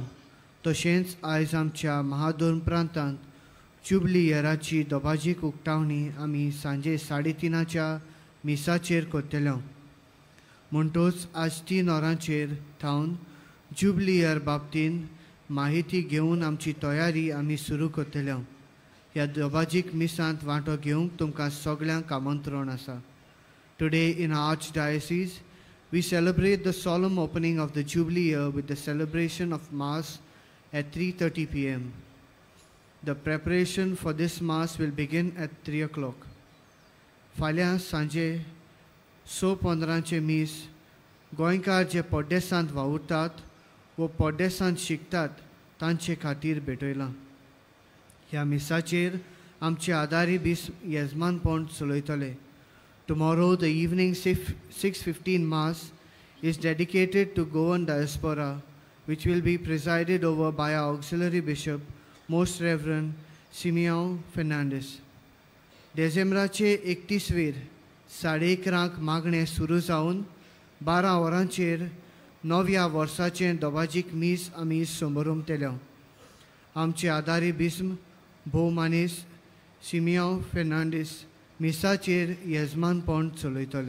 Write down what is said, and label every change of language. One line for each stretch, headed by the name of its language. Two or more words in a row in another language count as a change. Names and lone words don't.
Konkani: तशेंच आयज आमच्या महादोन प्रांतांत जुबली इयराची दोबाजीक उक्तावणी आमी सांजे 3:30च्या मिसाचेर करतल्यो. म्हणटूच आज 3 वरांचेर थावन जुबली इयर बाबतींत माहिती घेवन आमची तयारी आमी सुरू करतल्यो. ह्या दोबाजीक मिसांत वांटो घेवंक तुमकां सगळ्यांक आमंत्रण आसा.
English: Today in our Archdiocese we celebrate the solemn opening of the Jubilee year with the celebration of Mass at 3:30 p.m. The preparation for this Mass will begin at 3 o'clock.
Konkani: फाल्यां सांजे 6:15चे मीस गोंयकार जे पोड्डेसांत वावुरतात व पोड्डेसांत शिकतात तांचे खातीर भेटयलां. ह्या मिसाचेर आमचे आदारी बीस येजमानपण चलयतले.
English: Tomorrow the evening 6:15 Mass is dedicated to Goan diaspora, which will be presided over by our auxiliary bishop, Most Reverend Simeon Fernandez.
Konkani: डिसेंबराचे 31 11:30 मागणे सुरू जावन 12 वरांचेर 9व्या वर्साचें दोबाजीक मीस आमी समारंभतले. आमचे आदारी बिस्म भोवमानीस सिमियोन फेर्नांडीस मिसाचेर येजमानपण चलयतले.